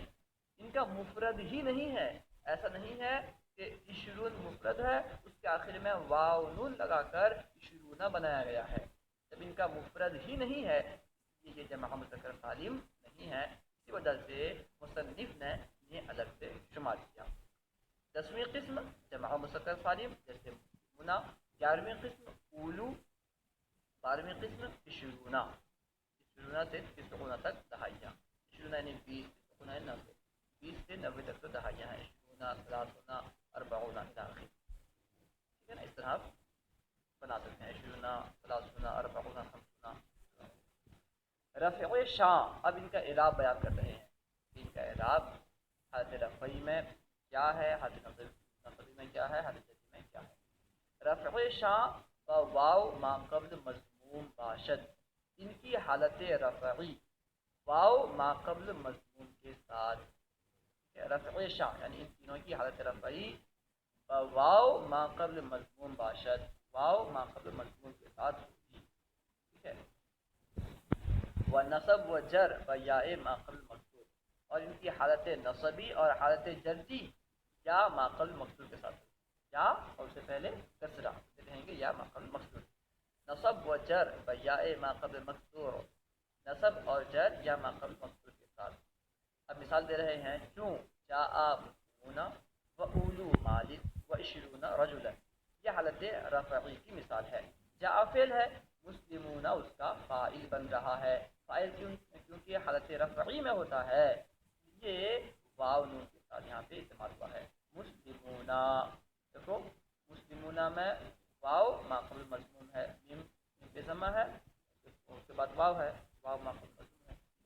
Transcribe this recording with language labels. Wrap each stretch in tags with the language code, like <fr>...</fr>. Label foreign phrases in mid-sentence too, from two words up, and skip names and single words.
<ur>ان کا مفرد ہی نہیں ہے، ایسا نہیں ہے کہ عشرون مفرد ہے اس کے آخر میں واو نون لگا کر عشرون بنایا گیا ہے، جب ان کا مفرد ہی نہیں ہے یہ جمع مذکر سالم نہیں ہے، اسی وجہ سے مصنف نے انہیں الگ سے شمار کیا۔ 10ویں قسم جمع مذکر سالم جیسے مسلمون۔ 11ویں قسم اولو۔ 12ویں قسم عشرون، عشرون سے تسعون تک دہائیاں۔ عشرون یعنی 20، تسعون یعنی 90، 20 سے 90 تک تو دہائیاں ہیں۔</ur> <ar>عشرون، ثلاثون، اربعون الی آخر،</ar> <ur>ٹھیک ہے نا؟ اس طرح آپ بنا سکتے ہیں،</ur> <ar>عشرون، ثلاثون، اربعون، خمسون۔</ar> <fa>رفع شاں،</fa> <ur>اب ان کا اعراب بیان کر رہے ہیں۔ ان کا اعراب حالت رفعی میں کیا ہے، حالت نصبی میں کیا ہے، حالت جزمی میں کیا ہے۔</ur> <fa>رفع شاں و واو ما قبل مضموم باشد،</fa> <ur>ان کی حالت رفعی واو ما قبل مضموم کے ساتھ۔</ur> <fa>رفع شاں</fa> <ur>یعنی ان تینوں کی حالت رفعی</ur> <fa>واو ما قبل مضموم باشد،</fa> <ur>واو ما قبل مضموم کے ساتھ ہوگی، ٹھیک ہے.</ur> <fa>و نصب و جر و یا ما قبل مقصور،</fa> <ur>اور ان کی حالت نصبی اور حالت جردی یا ما قبل مقصور کے ساتھ ہوگی، یا اور اس سے پہلے کسرہ کہیں گے یا ما قبل مقصور.</ur> <fa>نصب و جر و یا ما قبل مقصور،</fa> <ur>نصب اور جر یا ما قبل مقصور کے ساتھ. اب مثال دے رہے ہیں چوں</ur> <ar>جاء مسلمون و اولو مالک و عشرون رجلا،</ar> <ur>یہ حالت رفعی کی مثال ہے. جاء فعل ہے، مسلمون اس کا فاعل بن رہا ہے. فاعل کیونکہ حالت رفعی میں ہوتا ہے، یہ واو نون کے ساتھ یہاں پہ استعمال ہوا ہے. مسلمون، دیکھو مسلمون میں واو ما قبل مضمون ہے، میم پہ ضمہ ہے، اس کے بعد واو ہے، واو ما قبل مضمون ہے.</ur>